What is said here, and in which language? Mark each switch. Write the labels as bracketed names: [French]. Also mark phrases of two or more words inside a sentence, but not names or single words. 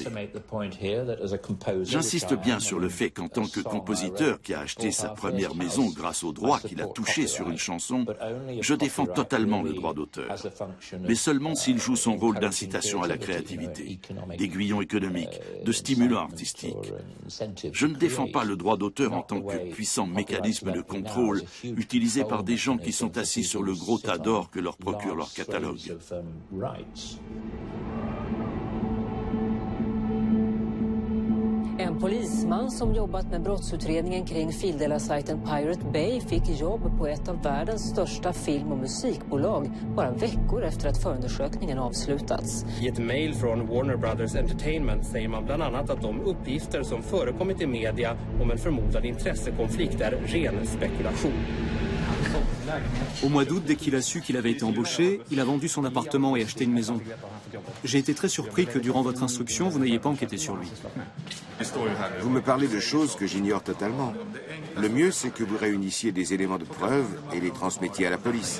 [French] J'insiste bien sur le fait qu'en tant que compositeur qui a acheté sa première maison grâce aux droits qu'il a touché sur une chanson, je défends totalement le droit d'auteur, mais seulement s'il joue son rôle d'incitation à la créativité, d'aiguillon économique, de stimulant artistique. Je ne défends pas le droit d'auteur en tant que puissant mécanisme de contrôle utilisé par des gens qui sont assis sur le gros tas d'or que leur procure leur catalogue. [Swedish] En polisman som jobbat med brottsutredningen kring fildelar-sajten Pirate Bay fick jobb på ett av världens största film- och musikbolag bara veckor efter att förundersökningen avslutats. I ett mejl från Warner Brothers Entertainment säger man bland annat att de uppgifter som förekommit i media om en förmodad intressekonflikt är ren spekulation. [French] Au mois d'août, dès qu'il a su qu'il avait été embauché, il a vendu son appartement et acheté une maison. J'ai été très surpris que durant votre instruction, vous n'ayez pas enquêté sur lui. Vous me parlez de choses que j'ignore totalement. Le mieux, c'est que vous réunissiez des éléments de preuve et les transmettiez à la police.